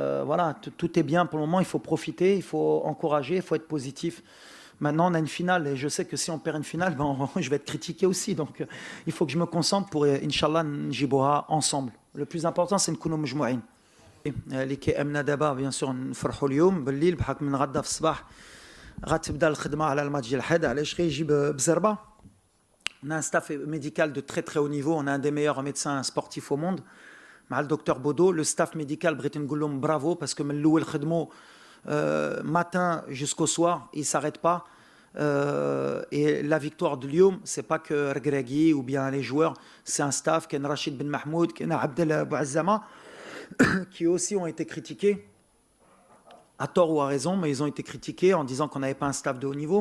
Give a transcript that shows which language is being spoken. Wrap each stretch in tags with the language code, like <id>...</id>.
<fr>Voilà, tout est bien pour le moment. Il faut profiter, il faut encourager, il faut être positif. Maintenant, on a une finale et je sais que si on perd une finale, je vais être critiqué aussi. Donc, il faut que je me concentre pour, Inch'Allah,</fr> <ar>نجيبوها</ar> <fr>ensemble. Le plus important, c'est</fr> <ar>نكونوا مجموعين. اللي كيأمنا دابا</ar> <fr>bien sûr</fr> <ar>نفرحوا اليوم بالليل بحال من غدا في الصباح غتبدا الخدمة على الماتش ديال الحد. علاش غيجيب بزربة.</ar> <fr>On a un staff médical de très très haut niveau. On a un des meilleurs médecins sportifs au monde. مع le docteur Bodo, le staff médical</fr> <ar>بغيت نقول لهم</ar> <fr>bravo parce que</fr> <ar>من الأول خدموا</ar> <fr>matin jusqu'au soir, ils ne s'arrêtent pas. Et la victoire de Lyon, ce n'est pas que Regragui ou bien les joueurs, c'est un staff, Ken Rachid Ben Mahmoud, Ken Abdel Bouazzama, qui aussi ont été critiqués, à tort ou à raison, mais ils ont été critiqués en disant qu'on n'avait pas un staff de haut niveau.</fr>